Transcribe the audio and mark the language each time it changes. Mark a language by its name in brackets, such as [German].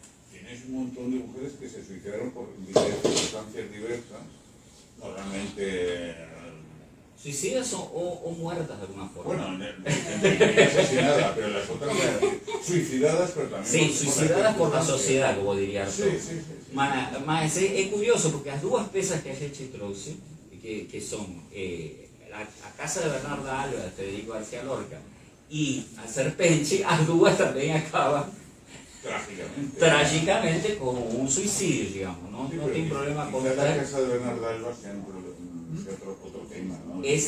[Spanish] Tienes un montón de mujeres que se suicidaron por circunstancias diversas, normalmente suicidas o muertas de alguna forma. Bueno, asesinada, pero las otras suicidadas, pero también... Sí, suicidadas por la sociedade, como diria Arthur. Sí. [Portuguese] Mas é curioso, porque as duas peças que a gente trouxe, que são a Casa de Bernarda Alba, de Federico García Lorca, e a Serpente, as duas também acabam trágicamente com um suicídio, digamos. Não tem problema con [Spanish] la Casa de Bernarda Alba sea otro tema, ¿no?